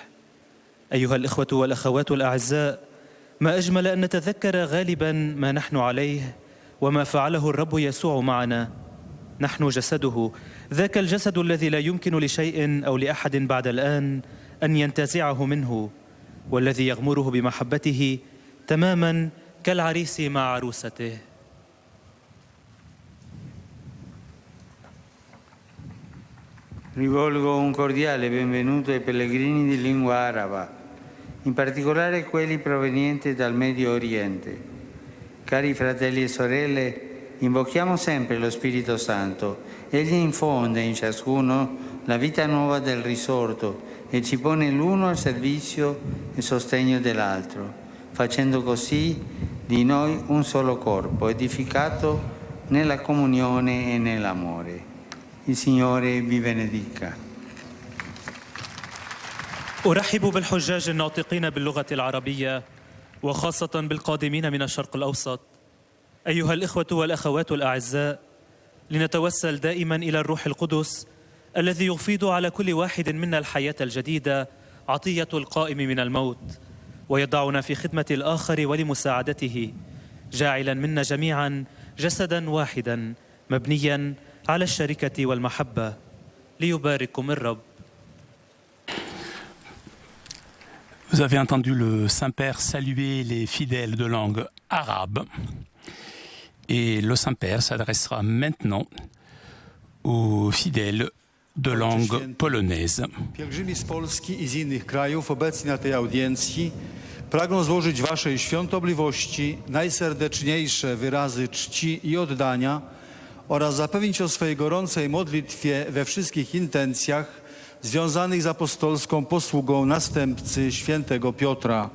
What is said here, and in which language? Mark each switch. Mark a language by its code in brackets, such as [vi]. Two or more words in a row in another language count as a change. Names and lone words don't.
[ar] أيها الإخوة والأخوات الأعزاء، ما أجمل أن نتذكر غالبا ما نحن عليه وما فعله الرب يسوع معنا. نحن جسده، ذاك الجسد الذي لا يمكن لشيء أو لأحد بعد الآن أن ينتزعه منه، والذي يغمره بمحبته تماما كالعريس مع عروسته. [it] Rivolgo un cordiale benvenuto ai pellegrini di lingua araba, in particolare quelli provenienti dal Medio Oriente. Cari fratelli e sorelle, invochiamo sempre lo Spirito Santo. Egli infonde in ciascuno la vita nuova del risorto e ci pone l'uno al servizio e sostegno dell'altro, facendo così di noi un solo corpo, edificato nella comunione e nell'amore. Il Signore vi benedica. [ar] أرحب بالحجاج الناطقين باللغة العربية، وخاصة بالقادمين من الشرق الأوسط. أيها الإخوة والأخوات الأعزاء، لنتوسل دائما إلى الروح القدس الذي يفيض على كل واحد منا الحياة الجديدة، عطية القائم من الموت، ويضعنا في خدمة الآخر ولمساعدته، جاعلا منا جميعا جسدا واحدا مبنيا على الشركة والمحبة. ليبارككم الرب. [fr] Vous avez entendu le Saint-Père saluer les fidèles de langue arabe. Et le Saint-Père s'adressera maintenant aux fidèles de langue polonaise. [pl] Pielgrzymi z Polski i z innych krajów obecni na tej audiencji pragną złożyć Waszej świątobliwości najserdeczniejsze wyrazy czci i oddania oraz zapewnić o swojej gorącej modlitwie we wszystkich intencjach związanych z apostolską posługą następcy świętego Piotra.